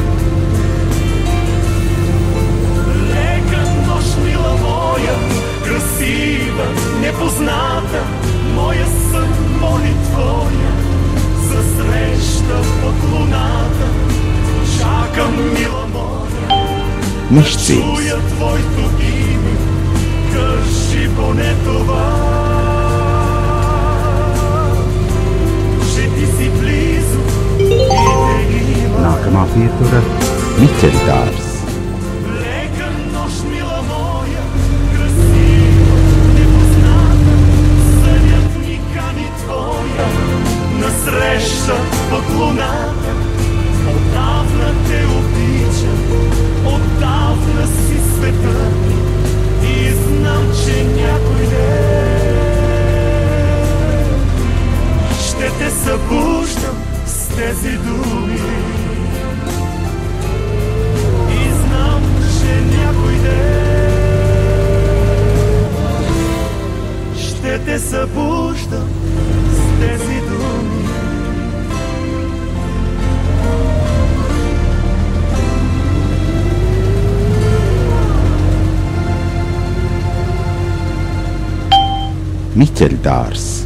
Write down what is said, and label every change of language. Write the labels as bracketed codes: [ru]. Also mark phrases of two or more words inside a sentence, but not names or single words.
[bg] Лека нощ, мила моя, красива, непозната, моя сън моли твоя, за среща под луната. Чакам, мила моя, да чуя твоето име, кажи поне това. [lv] Nākamā pietura – Miķeļdārs. [bg] Лека нощ, мила моя, красива, непозната, сънят ми кани твоя, насреща под луната. Отдавна те обичам, отдавна си светът ми и знам, че някой ден ще те събуждам с тези думи. И знам, че някой ден ще те събуждам с тези думи. Miķeļdārs.